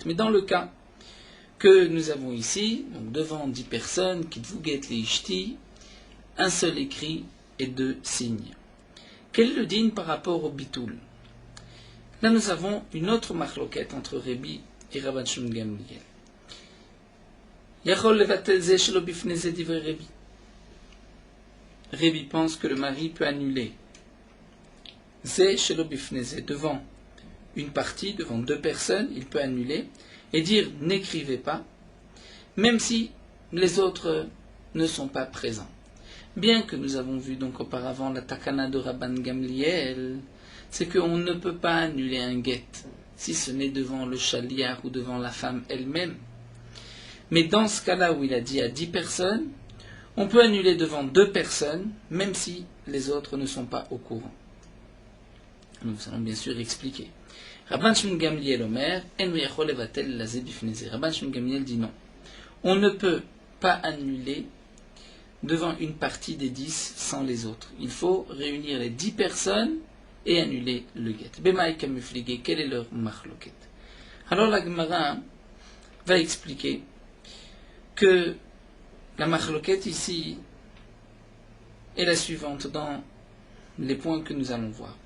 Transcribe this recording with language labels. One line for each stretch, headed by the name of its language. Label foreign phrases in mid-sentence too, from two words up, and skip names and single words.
French: Mais dans le cas que nous avons ici, donc devant 10 personnes,
Hebrew: כתבו גט לאשתי,
French: un seul écrit et 2 signes. Quel est le din par rapport au bitoul? Là nous avons une autre machloket entre Rabbi et Rabban Shimon Gamliel.
Hebrew: יכול לבטל זה שלא בפני זה דברי רבי.
French: Rabbi pense que le mari peut annuler
Hebrew: זה שלא בפני זה,
French: devant une partie, devant 2 personnes, il peut annuler et dire n'écrivez pas, même si les autres ne sont pas présents. Bien que nous avons vu donc auparavant la takana de Rabban Gamliel, c'est qu'on ne peut pas annuler un guet si ce n'est devant le chaliar ou devant la femme elle-même. Mais dans ce cas-là où il a dit à 10 personnes, on peut annuler devant 2 personnes, même si les autres ne sont pas au courant. Nous allons bien sûr expliquer.
Hebrew: רבן שמעון גמליאל אומר, אין יכול לבטל זה בפני זה.
French: Rabban Shimon Gamliel dit non. On ne peut pas annuler devant une partie des 10 sans les autres. Il faut réunir les 10 personnes et annuler le guet.
Hebrew: במאי קמיפלגי,
French: quel est leur machloket? Alors la Gemara va expliquer que la machloket ici est la suivante dans les points que nous allons voir.